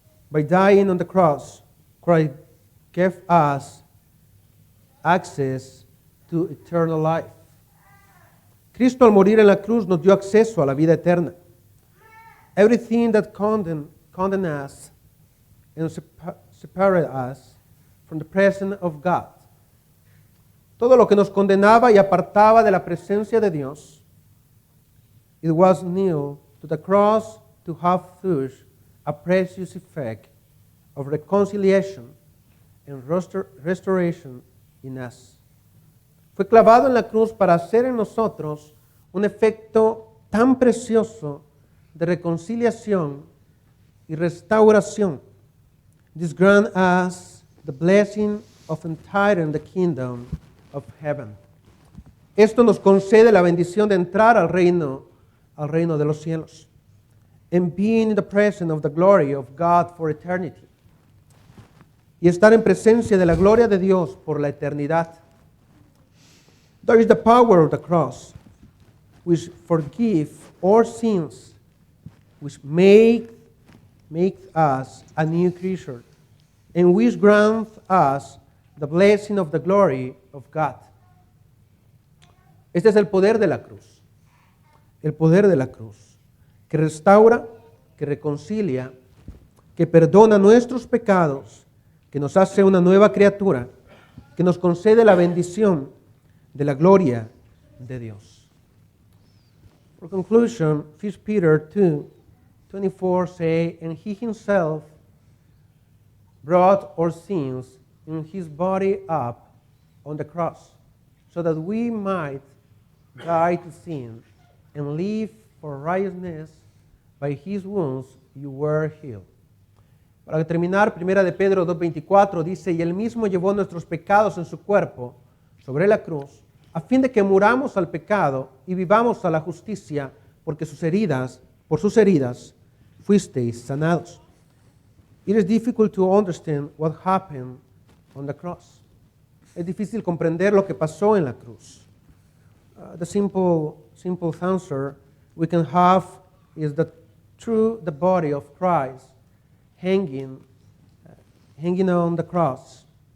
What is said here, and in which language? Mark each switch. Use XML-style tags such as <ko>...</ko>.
<en>By dying on the cross, Christ gave us access to eternal life.</en> <es>Cristo al morir en la cruz nos dio acceso a la vida eterna.</es> <en>Everything that condemned us and separated us from the presence of God.</en> <es>Todo lo que nos condenaba y apartaba de la presencia de Dios,</es> <en>it was nailed to the cross to have thus a precious effect of reconciliation and restoration in us.</en> <es>Fue clavado en la cruz para hacer en nosotros un efecto tan precioso de reconciliación y restauración.</es> <en>This grant us the blessing of entering the kingdom of heaven.</en> <es>Esto nos concede la bendición de entrar al reino de los cielos.</es> <en>And being in the presence of the glory of God for eternity.</en> <es>Y estar en presencia de la gloria de Dios por la eternidad.</es> <en>There is the power of the cross, which forgive our sins, which make us a new creature, and which grant us the blessing of the glory of God.</en> <es>Este es el poder de la cruz. El poder de la cruz, que restaura, que reconcilia, que perdona nuestros pecados, que nos hace una nueva criatura, que nos concede la bendición de la gloria de Dios.</es> <en>For conclusion, 1 Peter 2:24 say, and he himself brought our sins in his body up on the cross, so that we might die to sin and live for righteousness. By his wounds you were healed.</en> <es>Para terminar, 1 de Pedro 2:24 dice, y él mismo llevó nuestros pecados en su cuerpo sobre la cruz, a fin de que muramos al pecado y vivamos a la justicia, porque por sus heridas, fuisteis sanados.</es> <en>It is difficult to understand what happened on the cross.</en> <es>Es difícil comprender lo que pasó en la cruz.</es> <en>The simple answer we can have is that through the body of Christ hanging on the cross.</en>